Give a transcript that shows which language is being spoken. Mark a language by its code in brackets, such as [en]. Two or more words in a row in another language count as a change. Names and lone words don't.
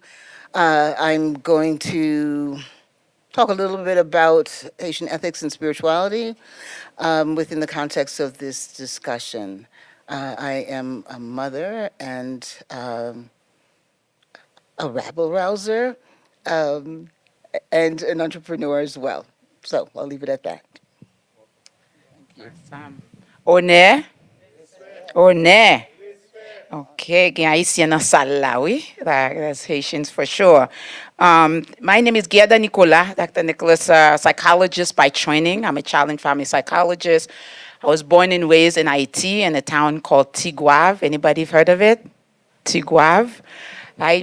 [en] I'm going to talk a little bit about Haitian ethics and spirituality within the context of this discussion. I am a mother and a rabble-rouser and an entrepreneur as well. So I'll leave it at that. Awesome. [ht] Honneur? Honneur. Okay, gen Haitien nan sal la, oui? [en] That's Haitians for sure. My name is Guerda Nicolas, Dr. Nicolas, psychologist by training. I'm a child and family psychologist. I was born and raised in Haiti in a town called Tigouave. Anybody heard of it? Tigouave, right?